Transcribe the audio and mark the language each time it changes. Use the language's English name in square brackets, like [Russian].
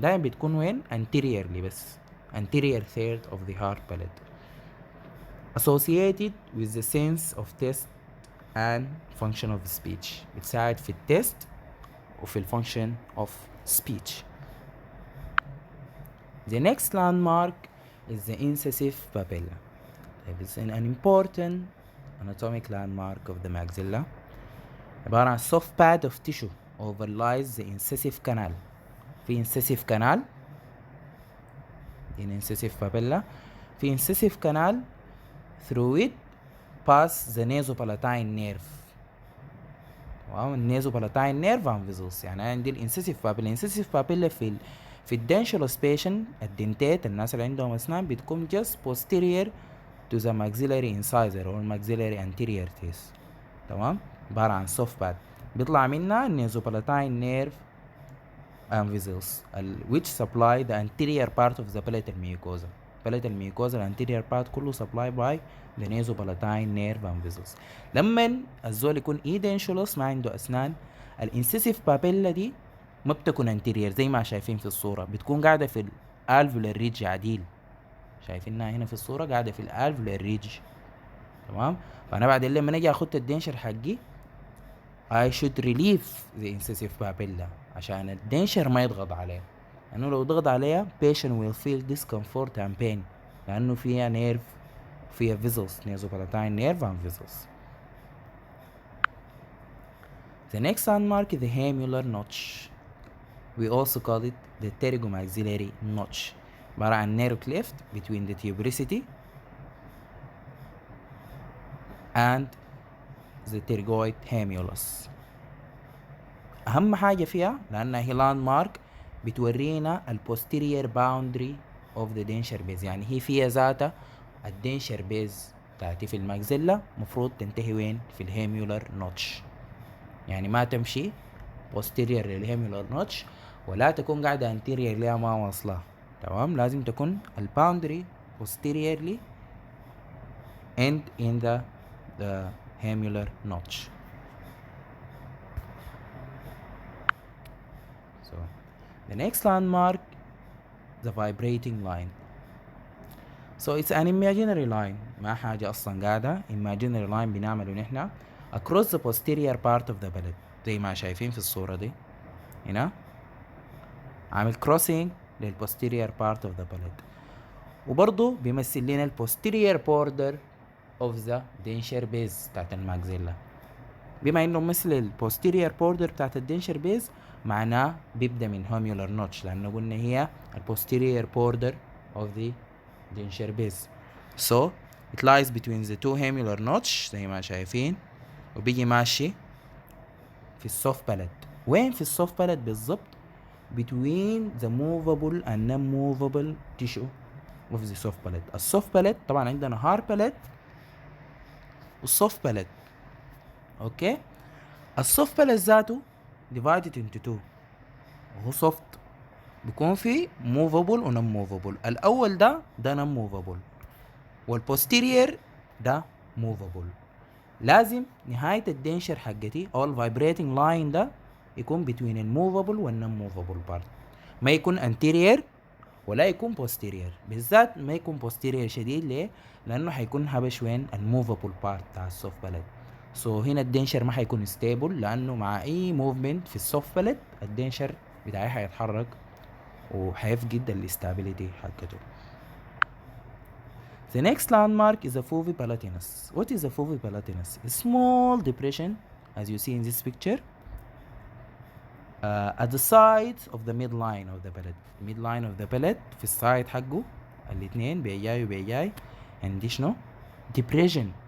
[Arabic] دايما بتكون وين؟ [English] anteriorly بس anterior third of the hard palate associated with the sense of taste and function of speech. [Arabic] بتساعد في التست وفي الفانكشن of speech. [English] The next landmark is the incisive papilla. It's an important anatomic landmark of the maxilla. [Arabic] عبارة عن [English] soft pad of tissue overlies the incisive canal. في incisive canal in incisive papilla. في incisive canal through it pass the nasopalatine nerve. [Arabic] واو النيزوبالاتاين نيرف and vessels. يعني عندي الانسيسيف بابيلا. الانسيسيف بابيلا في الدنشال سبيشن الدنتات الناس اللي عندهم اسنان بتكون just posterior to the maxillary incisor or maxillary anterior teeth. [English] تمام، عبارة عن soft pad بيطلع منها nasopalatal nerve and vessels which supply the anterior part of the palatal mucosa. palatal mucosa الانتيريور part كله supply by the nasopalatal nerve and vessels. [Arabic] لما الزول يكون ايدنشولوس ما عنده اسنان، الانسيسيف بابيلا دي ما بتكون انتيريور زي ما شايفين في الصورة، بتكون قاعدة في الالفولار ريج عديل، شايفينها هنا في الصورة قاعدة في الالفولار ريج. تمام، فانا بعدين لما اجي اخد الدنشر حقي [English] I should relieve the incisive papilla [Arabic] عشان الدنشر ما يضغط عليه، لأنه لو ضغط عليها [English] patient will feel discomfort and pain [Arabic] لأنه فيها nerve فيها vessels nasopalatal nerve and vessels. [English] The next landmark is the hamular notch. We also call it the pterygomaxillary notch. [Arabic] عبارة عن [English] narrow cleft between the tuberosity and the pterygoid hamulus. [Arabic] أهم حاجة فيها لأنها هي landmark بتورينا البوستيريور باوندري اوف ذا دينشر بيز، يعني هي فيها ذاتها الدينشر بيز بتاعتي في الماكسيلا مفروض تنتهي وين؟ في الهيميولار نوتش، يعني ما تمشي posterior للهيميولار نوتش ولا تكون قاعدة anterior ليها ما واصلة. تمام، لازم تكون الباوندري posteriorly end in the hemular notch. [English] So the next landmark, the vibrating line. So it's an imaginary line، [Arabic] ما حاجة أصلا قاعدة، imaginary line بنعمله نحن [English] across the posterior part of the palate [Arabic] زي ما شايفين في الصورة دي هنا، عامل crossing لل posterior part of the palate، وبرضه بيمثل لنا ال posterior border of the denture base بتاعت الماكسيلا. بما انه مثل ال posterior border بتاعت الدنشر بيز معناه بيبدأ من homular notch، لأنه قلنا هي ال posterior border of the denture base. [English] So it lies between the two hamular notch [Arabic] زي ما شايفين، وبيجي ماشي في السوفت بالات. وين في السوفت بالات بالضبط؟ [English] between the movable and non-movable tissue of the soft palate. [Arabic] السوفت بالات طبعا عندنا hard palate والسوفت بالات. اوكي، السوفت بالات ذاته divided into two، وهو سوفت بيكون فيه movable و non movable. الاول ده non movable والبوستيرير ده موفابل. لازم نهاية الدنشر حقتي او الفايبريتنج لاين ده يكون بين الموفابل والنون موفابل بارت، ما يكون انتيرير ولا يكون بوستيرير، بالذات ما يكون بوستيرير شديد. ليه؟ لانه حيكون هبش وين الموفابل بارت بتاع السوفت باليت. سو هنا الدنشر ما حيكون ستيبل، لانه مع اي موفمنت في السوفت باليت الدنشر بتاعي حيتحرك وحيفقد الاستابيليتي حقته. [English] The next landmark is a foveal palatinus. What is a foveal palatinus? A small depression, as you see in this picture, at the sides of the midline of the palate. Midline of the palate [Arabic] في السايد حقه الاثنين بيجاي وبيجاي، عندي شنو؟ depression.